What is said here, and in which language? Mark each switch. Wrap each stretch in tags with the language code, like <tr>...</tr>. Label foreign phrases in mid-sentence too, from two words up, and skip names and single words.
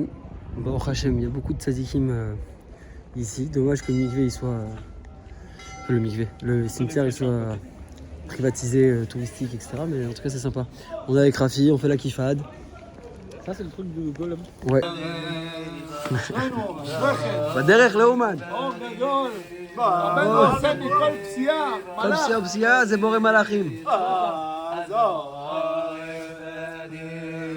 <he>ברוך השם,</he> <fr>il y a beaucoup de tzadikim ici. Dommage que le mikvé il soit. Le cimetière il soit privatisé, touristique, etc. Mais en tout cas c'est sympa. On est avec Rafi, on fait la kifad. Ça, c'est le truc du golem. Ouais.</fr> <he>בדרך לאומן. רבנו עושה מכל פסיעה, כל פסיעה זה בורא מלאכים.</he>